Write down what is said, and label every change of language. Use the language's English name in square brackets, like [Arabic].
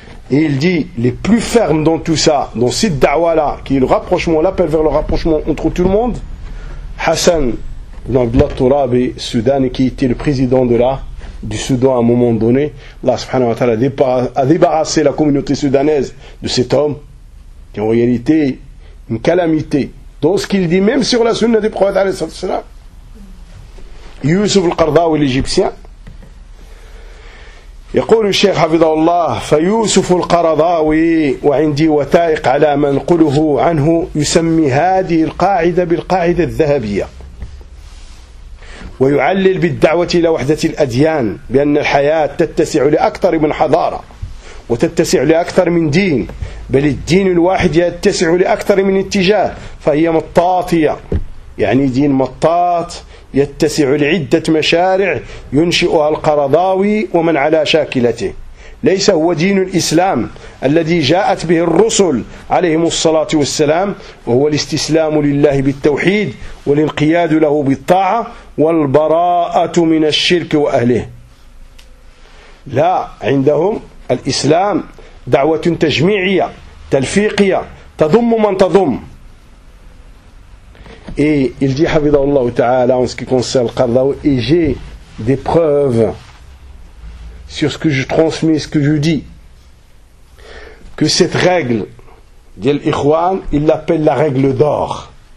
[French] Et il dit, les plus fermes dans tout ça, dans cette da'wah-là, qui est le rapprochement, l'appel vers le rapprochement entre tout le monde, Hassan ibn Abdullah Turabi Soudani, qui était le président de du Soudan à un moment donné, Allah subhanahu wa ta'ala a débarrassé la communauté soudanaise de cet homme, qui est en réalité une calamité. Dans ce qu'il dit, même sur la sunna du prophète, alayhi salatu wasalam, Yusuf al-Qardawi, l'égyptien, [Arabic] يقول الشيخ حفظه الله فيوسف القرضاوي وعندي وثائق على ما نقله عنه يسمي هذه القاعدة بالقاعدة الذهبية ويعلل بالدعوة إلى وحدة الأديان بأن الحياة تتسع لأكثر من حضارة وتتسع لأكثر من دين بل الدين الواحد يتسع لأكثر من اتجاه فهي مطاطية يعني دين مطاط يتسع لعدة مشارع ينشئها القرضاوي ومن على شاكلته ليس هو دين الإسلام الذي جاءت به الرسل عليهم الصلاة والسلام وهو الاستسلام لله بالتوحيد والانقياد له بالطاعة والبراءة من الشرك وأهله لا عندهم الإسلام دعوة تجميعية تلفيقية تضم من تضم. [French] Et il dit, Habibullah Ta'ala, en ce qui concerne le Qardawi, et j'ai des preuves sur ce que je transmets, ce que je dis, que cette règle, dit l'Ikhwan, il l'appelle la règle d'or.